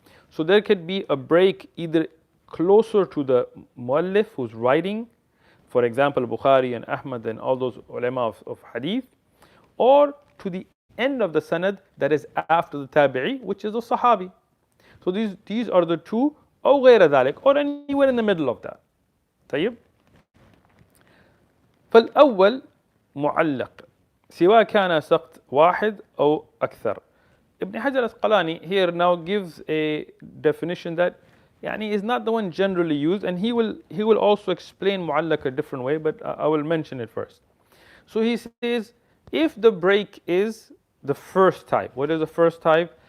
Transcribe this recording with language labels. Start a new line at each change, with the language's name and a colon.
English: So there could be a break either closer to the muallif who's writing, for example Bukhari and Ahmad and all those ulama of hadith, or to the end of the sanad that is after the tabi'i, which is a sahabi. So these are the two,
Arabic: أو غير ذلك,
English: or anywhere in the middle of that.
Arabic: طيب. فالأول معلق سواء كان سقط واحد أو أكثر.
English: Ibn Hajar al-Asqalani here now gives a definition that يعني is not the one generally used, and he will also explain معلق a different way, but I will mention it first. So he says, if the break is the first type, what is the first type?